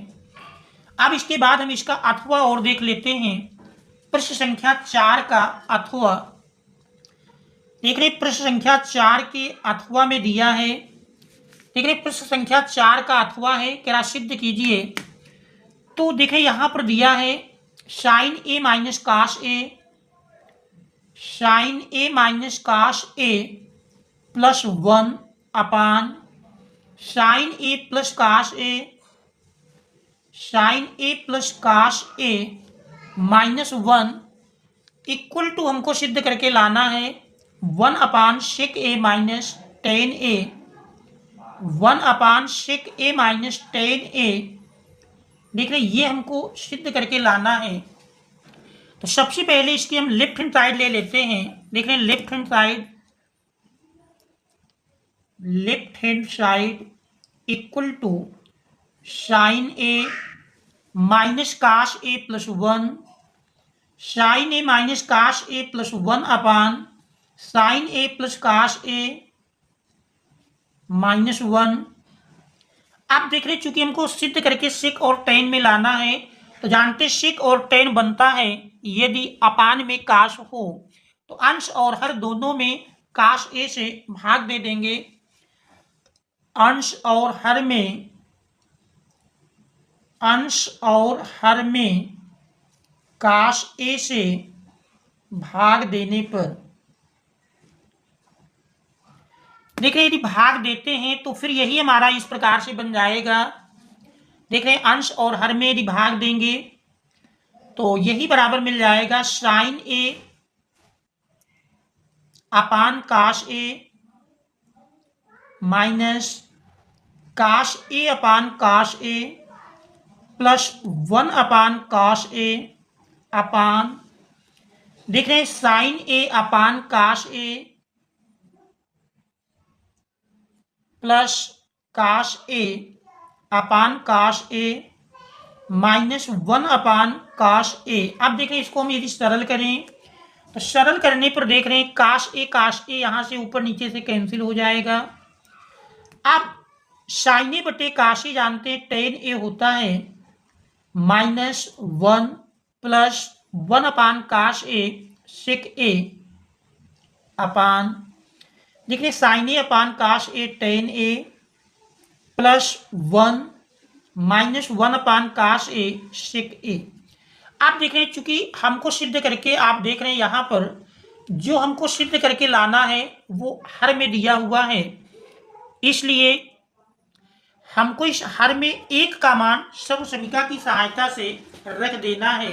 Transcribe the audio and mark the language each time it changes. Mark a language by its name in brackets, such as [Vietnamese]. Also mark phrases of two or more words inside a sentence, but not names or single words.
[Hindi] अब इसके बाद हम इसका अथवा और देख लेते हैं। प्रश्न संख्या 4 का अथवा देख रहे, प्रश्न संख्या 4 के अथवा में दिया है। देख रहे प्रश्न संख्या 4 का अथवा है, क्या सिद्ध कीजिए। तो देखें यहां पर दिया है [English] sin a - cos a, sin a - cos a + 1 upon sin a + cos a, sin a + cos a -1 equal to [Hindi] हमको सिद्ध करके लाना है [English] 1 upon sec a - tan a, 1 upon sec a - tan a. [Hindi] देख रहे ये हमको सिद्ध करके लाना है। तो सबसे पहले इसकी हम [English] left hand side [Hindi] ले लेते हैं। देख रहे हैं [English] left hand side equal to sin a - cos a + 1, sin a - cos a + 1 upon sin a + cos a -1. [Hindi] आप देख रहे चूंकि हमको सिद्ध करके सेक और टेन में लाना है, तो जानते सेक और टेन बनता है यदि अपान में काश हो, तो अंश और हर दोनों में [English] cos a [Hindi] से भाग दे देंगे। अंश और हर में [English] cos a [Hindi] से भाग देने पर, देख रहे यदि भाग देते हैं तो फिर यही हमारा इस प्रकार से बन जाएगा। देख रहे अंश और हर में यदि भाग देंगे तो यही बराबर मिल जाएगा [English] sin a upon cos a minus cos a upon cos a plus 1 upon cos a upon [Hindi] देख रहे हैं [English] sin a upon cos a plus cos a upon cos a -1 upon cos a. [Hindi] अब देखें इसको हम यदि सरल करें तो सरल करने पर देख रहे हैं [English] cos a [Hindi] यहां से ऊपर नीचे से कैंसिल हो जाएगा। [English] अब sin a बटे cos a [Hindi] जानते हैं [English] tan a [Hindi] होता है [English] -1 plus 1 upon cos a sec a upon [Hindi] देख रहे [English] sin a upon cos a tan a plus 1 -1 upon cos a sec a. [Hindi] आप देख रहे हैं चूंकि हमको सिद्ध करके, आप देख रहे हैं यहाँ पर जो हमको सिद्ध करके लाना है वो हर में दिया हुआ है, इसलिए हमको इस हर में एक का मान सर्वसमीका की सहायता से रख देना है।